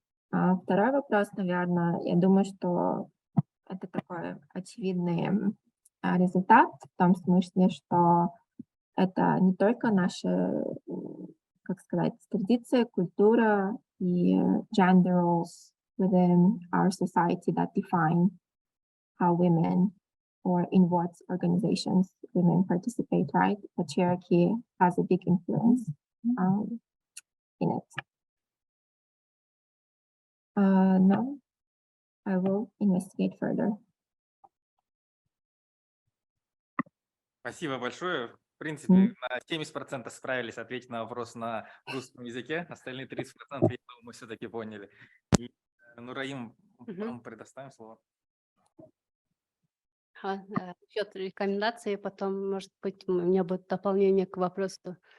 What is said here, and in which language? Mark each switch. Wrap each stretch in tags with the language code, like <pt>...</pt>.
<ru>Второй вопрос, наверное, я думаю, что это такой очевидный результат в том смысле, что это не только наши, как сказать, традиции, культура и</ru> <en>gender roles within our society that define how women or in what organizations women participate, right? Patriarchy has a big influence in it. No, I will investigate further.</en> <ru>Спасибо большое. В принципе, на 70% справились ответить на вопрос на русском языке. Остальные 30%, я думаю, мы все-таки поняли. И, Нураим, вам предоставим слово. Насчет рекомендаций, потом, может быть, у меня будет дополнение к вопросу</ru>